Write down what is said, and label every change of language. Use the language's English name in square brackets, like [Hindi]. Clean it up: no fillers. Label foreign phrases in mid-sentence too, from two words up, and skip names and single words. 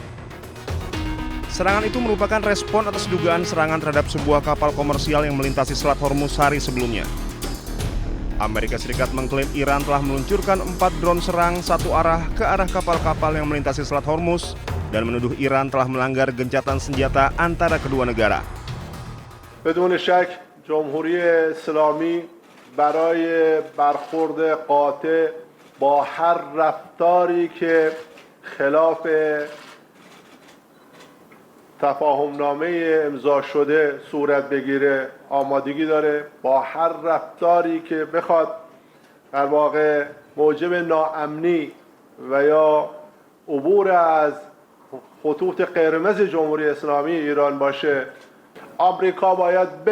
[Indonesian] Serangan itu merupakan respon atas dugaan serangan terhadap sebuah kapal komersial yang melintasi Selat Hormuz hari sebelumnya. Amerika Serikat mengklaim Iran telah meluncurkan 4 drone serang satu arah ke arah kapal-kapal yang melintasi Selat Hormuz dan menuduh Iran telah melanggar gencatan senjata antara kedua negara. [Persian] بدون شک جمهوری اسلامی برای برخورد قاطع با هر رفتاری که خلاف تفاهمنامه امضا شده صورت بگیره آمادگی داره با هر رفتاری که بخواد در واقع موجب ناامنی و یا عبور از خطوط قرمز جمهوری اسلامی ایران باشه آمریکا باید